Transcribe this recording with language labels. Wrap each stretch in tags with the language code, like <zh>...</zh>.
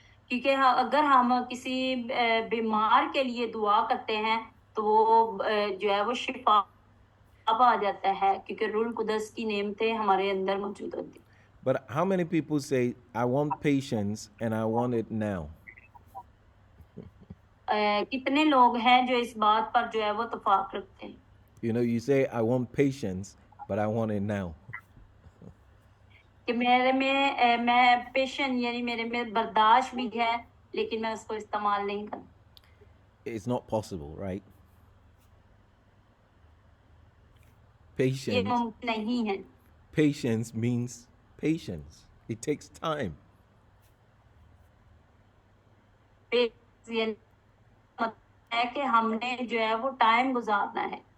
<hi>क्योंकि अगर हम किसी बीमार के लिए दुआ करते हैं तो वो जो है वो शिफा आ जाता है, क्योंकि रूह कुदस की नेमतें हमारे अंदर मौजूद होती हैं.</hi> <en>But how many people say, I want patience and I want it now?</en> <hi>कितने लोग हैं जो इस बात पर जो है वो तफाक रखते हैं.</hi> <en>You know, you say, I want patience, but I want it now.</en> <hi>कि मैं पेशेंट यानी मेरे में बर्दाश्त भी है, लेकिन मैं उसको इस्तेमाल नहीं करता.</hi> <en>It's not possible, right?</en> <hi>ये</hi> <en>Patience,</en> <hi>मुमकिन नहीं है.</hi> <en>patience means patience. It takes time.</en> <hi>ये मतलब है कि हमने जो है वो टाइम गुजारना है.</hi>